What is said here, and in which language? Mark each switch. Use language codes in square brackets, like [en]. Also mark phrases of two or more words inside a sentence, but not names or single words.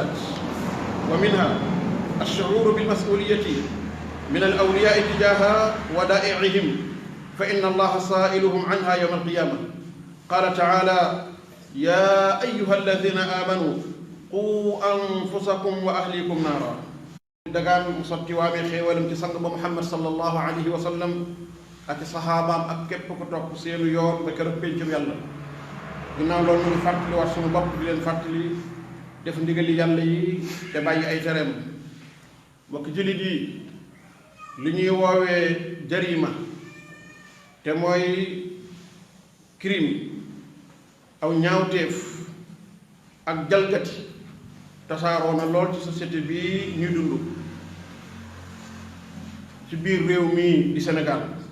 [ar] ومنها الشعور بالمسؤولية من الأولياء تجاه ودائعهم، فإن الله سائلهم عنها يوم القيامة. قال تعالى: يا أيها الذين آمنوا قوا أنفسكم وأهليكم نارا. [wo] dagaan mu sotti waamee xéewalam ci sang ba Muhammad [ar] صلى الله عليه وسلم [wo] ak saxaabaam ak képp ko topp seenu yoon ba keroog péncam yàlla. ginnaaw loolu ñu ngi fàttali waat suñu bopp di leen fàttali def ndigali yàlla yi te bàyyi ay tereem. mbokk jullit yi, li ñuy woowee jarima te mooy crime, aw ñaawteef ak jalgati tasaaroo na lool ci société bi ñuy dund ci biir réew mi di Sénégal.